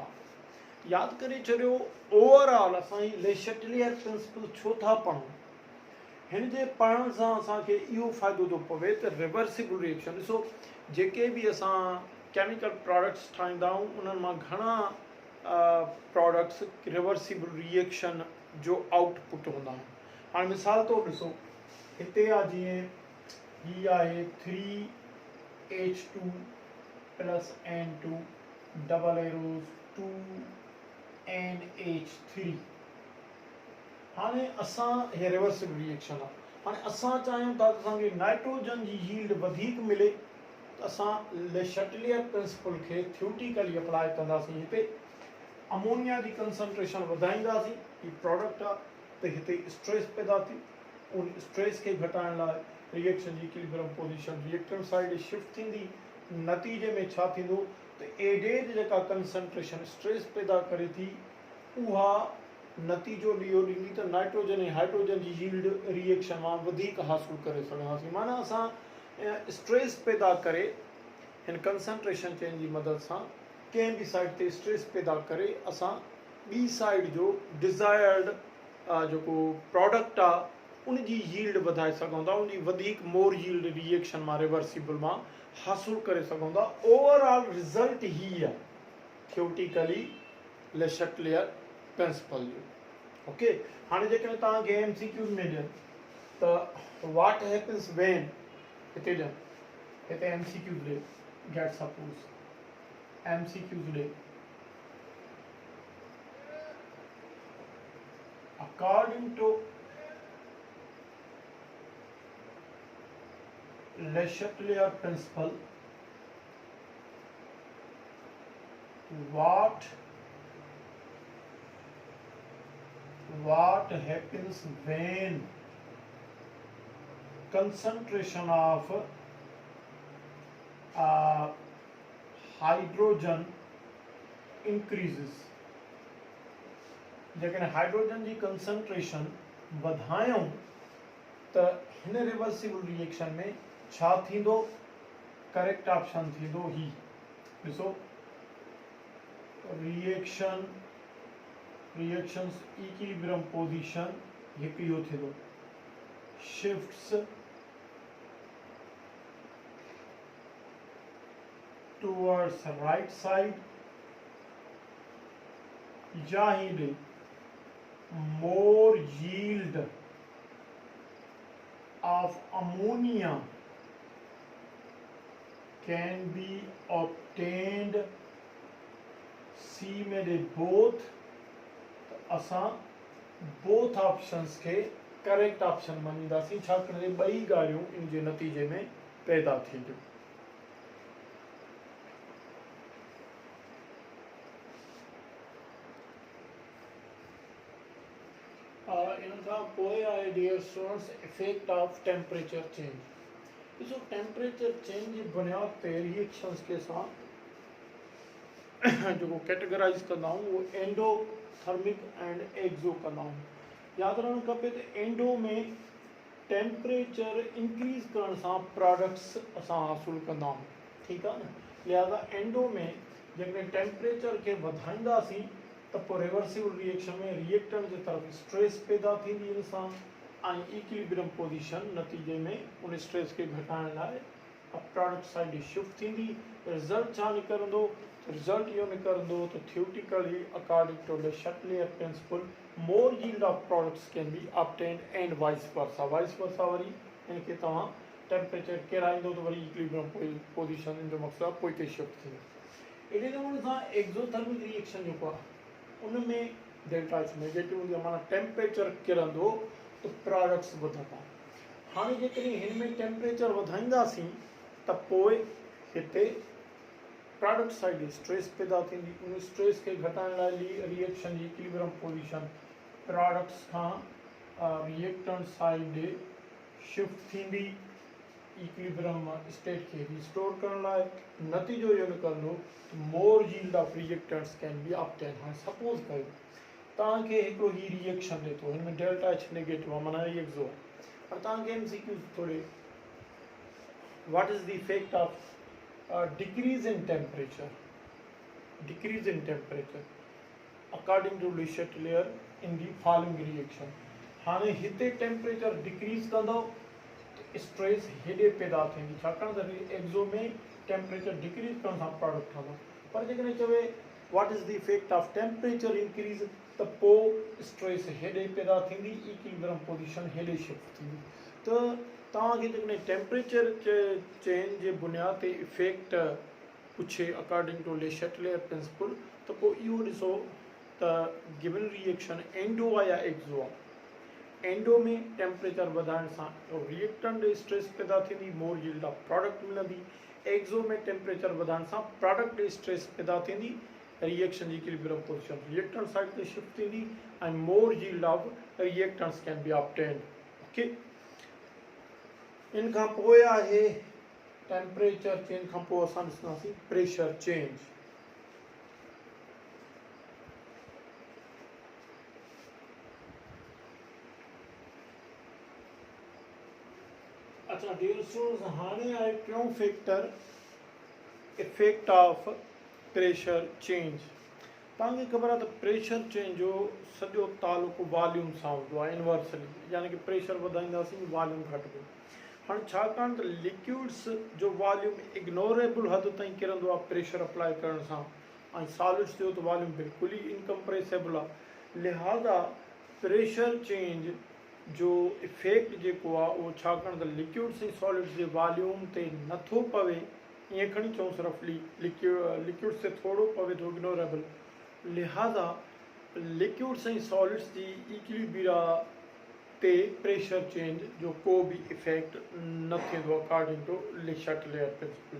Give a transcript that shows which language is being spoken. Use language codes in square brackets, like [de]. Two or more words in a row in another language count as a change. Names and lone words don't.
[sd] यादि करे छॾियो, ओवरऑल असां ले शटलियर प्रिंसिपल छो था पढ़ूं, हिन जे पढ़ण सां असांखे इहो फ़ाइदो थो पवे त [en] reversible reaction, [sd] ॾिसो जेके बि असां [en] chemical products [sd] ठाहींदा आहियूं उन्हनि मां घणा प्रोडक्ट्स [en] reversible reaction [sd] जो आउटपुट हूंदा आहिनि। हाणे मिसाल तौरु ॾिसो, हिते आहे जीअं हीअ आहे 3H2 + N2 [en] double arrows [sd] 2NH3। हाणे असां हे [en] reversible reaction [sd] आहे। हाणे असां चाहियूं था त असांखे नाइट्रोजन जी यील्ड वधीक मिले त असां ले शटलियर प्रिंसिपल खे [en] theoretically apply [sd] कंदासीं। हिते अमोनिया जी कंसंट्रेशन वधाईंदासीं, ही प्रोडक्ट आहे, त हिते स्ट्रेस पैदा थी। उन स्ट्रेस खे घटाइण लाइ रिएक्शन जी [en] equilibrium position reactant side shift [sd] थींदी। नतीजे में छा थींदो त एडेज जेका [en] concentration stress [sd] पैदा करे थी उहा नतीजो इहो ॾींदी त नाइट्रोजन ऐं हाइड्रोजन जी यील्ड रिएक्शन मां वधीक हासिल करे सघंदासीं। माना असां स्ट्रेस पैदा करे हिन [en] concentration change [sd] जी मदद सां कंहिं बि साइड ते स्ट्रेस पैदा करे असां ॿी साइड जो डिज़ायर्ड जेको प्रोडक्ट आहे उन जी यील्ड वधाए सघूं था, उन जी वधीक [en] more yield [sd] रिएक्शन मां रिवर्सिबल मां हासिल करे सघूं था। [en] overall result [sd] ही आहे थ्योरेटिकली ले शटलियर प्रिंसिपल जो। ओके, हाणे जेकॾहिं तव्हांखे MCQs में ॾियनि त [en] what happens when, [sd] हिते ॾियनि, हिते MCQs ॾे, [en] get suppose [sd] MCQs ॾे, [en] according to Le Chatelier principle, what happens when concentration of hydrogen increases। [sd] जेकॾहिं हाइड्रोजन जी कंसंट्रेशन वधायूं त हिन [en] reversible reaction [sd] में छा थींदो? [en] correct option [sd] थींदो ही, ॾिसो [en] reactions equilibrium position [sd] हिकु इहो थींदो, [en] shifts towards right side, [sd] या ही ॾे [en] more yield of ammonia can be obtained। [sd] C में [en] they both, [sd] असां [en] both options [sd] के [en] correct option [sd] मञींदासीं, छाकाणि ॿई ॻाल्हियूं इन जे नतीजे में पैदा थींदियूं। इन खां पोइ आहे [en] dear students effect of temperature change. [sd] ॾिसो [en] temperature change [sd] जी बुनियाद ते रिएक्शंस के असां जेको कैटेगराइज कंदा आहियूं उहो [en] endothermic and exo [sd] कंदा आहियूं। यादि रखणु खपे त एंडो में [en] temperature increase [sd] करण सां प्रोडक्ट्स असां हासिलु कंदा आहियूं, ठीकु आहे न। लिहाज़ा एंडो में जेकॾहिं टेम्परेचर खे वधाईंदासीं त पोइ [en] reversible reaction [sd] में रिएक्टेंट जे तरफ़ स्ट्रेस पैदा थींदी इन सां ऐं [en] equilibrium position [sd] नतीजे में उन स्ट्रेस खे घटाइण लाइ [en] product side shift [sd] थींदी। रिज़ल्ट छा निकिरंदो? रिज़ल्ट इहो निकिरंदो त [en] theoretically according to Le Chatelier principle more yield of products can be obtained and vice versa. [sd] वरी इनखे तव्हां टेम्परेचर किराईंदो त वरी [en] equilibrium position [sd] जो मक़सदु आहे पोइ ते शिफ्ट थींदो। अहिड़े नमूने सां [en] exothermic reaction [sd] जेको आहे उन में [en] delta H negative [sd] हूंदी आहे, माना टेम्परेचर किरंदो त प्रोडक्ट्स वधंदा। हाणे जेकॾहिं हिन में टेम्परेचर वधाईंदासीं त पोइ हिते [en] product side stress [sd] पैदा थींदी। उन स्ट्रेस खे घटाइण लाइ रिएक्शन जी [en] equilibrium position products [sd] खां [en] reactant side shift [sd] थींदी [en] equilibrium state [sd] खे रिस्टोर करण लाइ। नतीजो इहो निकिरंदो [en] more yield of reactants can be obtain. [sd] हाणे सपोज कयो तव्हांखे हिकिड़ो ही रिएक्शन ॾिए थो, हिन में [en] delta H negative [sd] आहे, माना एक्सो आहे। हाणे तव्हांखे MCQ थोरे [en] what is the effect of decrease in temperature according to Le Chatelier in the following reaction. [sd] हाणे हिते [en] temperature decrease [sd] कंदो स्ट्रेस हेॾे पैदा थींदी, छाकाणि त एक्सो में [en] temperature decrease [sd] करण सां प्रोडक्ट ठहंदो। पर जेकॾहिं चवे [en] what is the effect of temperature increase [sd] त पोइ स्ट्रेस हेॾे पैदा थींदी, [en] equilibrium position [sd] हेॾे शिफ्ट थींदी। त तव्हांखे जेकॾहिं [en] temperature change [sd] जे बुनियाद ते [en] effect puche according to [sd] ले शैटलेयर प्रिंसिपल तो पोइ इहो ॾिसो त [en] given reaction [sd] एंडो आहे या एक्सो आहे। एंडो में टेम्परेचर वधाइण सां [en] reactant stress [sd] पैदा थींदी, [en] more yield of product [sd] मिलंदी। एक्सो में टेम्परेचर वधाइण सां [en] product stress [sd] पैदा थींदी, रिएक्शन जी [en] equilibrium position reactant side [sd] ते शिफ्ट थींदी [en] and more yield of reactants can be obtained. [sd] ओके, इन खां पोइ आहे [en] temperature change [sd] खां पोइ असां ॾिसंदासीं [en] pressure change. अच्छा dear students, [sd] हाणे आहे टियों फैक्टर [en] effect of pressure change. [sd] तव्हांखे ख़बर आहे त [en] pressure change [sd] जो सॼो तालुक़ु वॉल्यूम सां हूंदो आहे इनवर्सली, यानी कि प्रेशर वधाईंदासीं वॉल्यूम घटिबो। हाणे छाकाणि त लिक्विड्स जो वॉल्यूम इग्नोरेबल हद ताईं किरंदो आहे [en] pressure apply [sd] करण सां, ऐं सॉलिड्स जो त वॉल्यूम बिल्कुलु ई इनकम्प्रेसेबल आहे, लिहाज़ा [en] pressure change [sd] जो इफेक्ट जेको आहे उहो छाकाणि त लिक्विड्स ऐं सॉलिड्स जे वॉल्यूम ते नथो पवे, ईअं खणी चऊं सिर्फ़ु लिक्विड्स ते थोरो पवे थो इग्नोरेबल, लिहाज़ा लिक्विड्स ऐं सॉलिड्स जी इक्विलिब्रिया ते [en] pressure change [sd] जो को बि इफेक्ट न थींदो [en] according to [sd] ले शैटलेयर प्रिंसिपल।